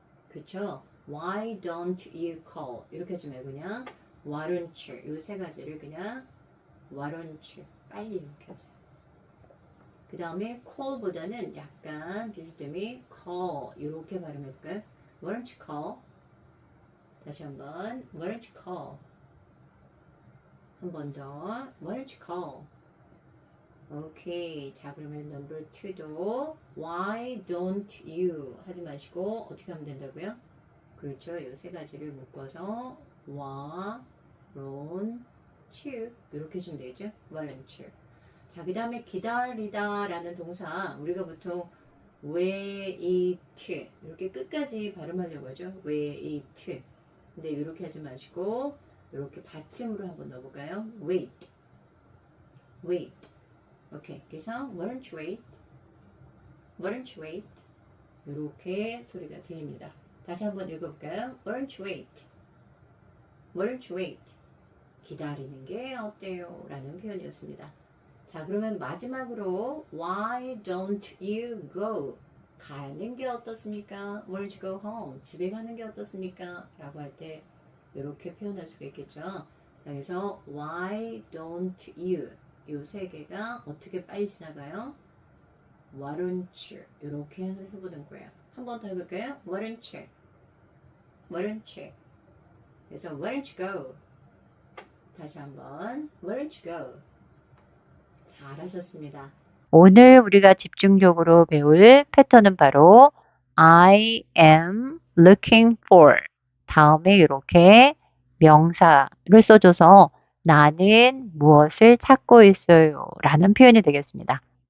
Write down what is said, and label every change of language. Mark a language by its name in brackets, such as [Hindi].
[Korean] 그쵸? [English] Why don't you call? [Korean] 이렇게 하지 말고 그냥 [English] Why don't you? [Korean] 이 세 가지를 그냥 Why don't you? 빨리 이렇게 하세요. 그 다음에 call보다는 약간 비스듬히 call 이렇게 발음해볼까요? [English] Why don't you call? [Korean] 다시 한번 [English] Why don't you call? [Korean] 한 번 더 [English] Why don't you call? [Korean] 오케이. 자, 그러면 넘버 2도 [English] Why don't you [Korean] 하지 마시고 어떻게 하면 된다고요? 그렇죠. 이 세 가지를 묶어서 [English] Why don't you [Korean] 이렇게 해주면 되죠. [English] Why don't you? [Korean] 자, 그 다음에 기다리다 라는 동사 우리가 보통 wait 이렇게 끝까지 발음하려고 하죠. wait 근데 이렇게 하지 마시고 이렇게 받침으로 한번 넣어볼까요? wait 오케이. [English] 그래서 why don't you wait? Why don't you wait? [Korean] 이렇게 소리가 들립니다. 다시 한번 읽어볼까요? [English] Why don't you wait? Why don't you wait? [Korean] 기다리는 게 어때요? 라는 표현이었습니다. 자, 그러면 마지막으로 [English] Why don't you go? [Korean] 가는 게 어떻습니까? [English] Why don't you go home? [Korean] 집에 가는 게 어떻습니까? 라고 할 때 이렇게 표현할 수가 있겠죠. 자, 그래서 [English] Why don't you? [Korean] 요 세 개가 어떻게 빨리 지나가요? [English] Why don't you? [Korean] 이렇게 해보는 거예요. 한 번 더 해볼까요? [English] Why don't you? Why don't you? [Korean] 그래서 [English] Why don't you go? [Korean] 다시 한번 [English] Why don't you go? [Korean] 잘하셨습니다. 오늘 우리가 집중적으로 배울 패턴은 바로 [English] I am looking for [Korean] 다음에 이렇게 명사를 써줘서 나는 무엇을 찾고 있어요 라는 표현이 되겠습니다.